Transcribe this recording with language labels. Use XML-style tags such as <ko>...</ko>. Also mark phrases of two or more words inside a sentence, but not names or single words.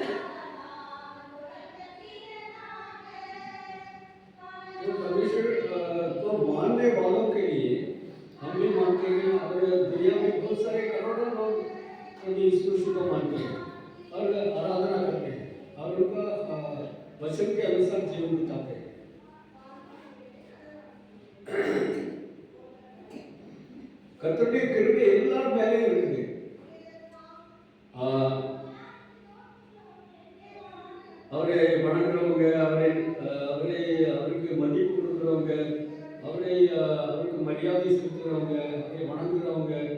<hi>तो परमेश्वर को मानने वालों के लिए हम भी मानते हैं, और दुनिया में बहुत सारे करोड़ों लोग प्रभु यीशु मसीह को मानते हैं और आराधना करते हैं और उनका वचन के अनुसार जीवन बिताते हैं।</hi> <ta>கர்த்தருடைய கிருபை எல்லாரும் மேலேயும் இருக்குது. அவரை வணங்குறவங்க, அவருக்கு மதிப்பு கொடுக்குறவங்க, அவருக்கு மரியாதை செலுத்துறவங்க, அவரை வணங்குறவங்க,</ta>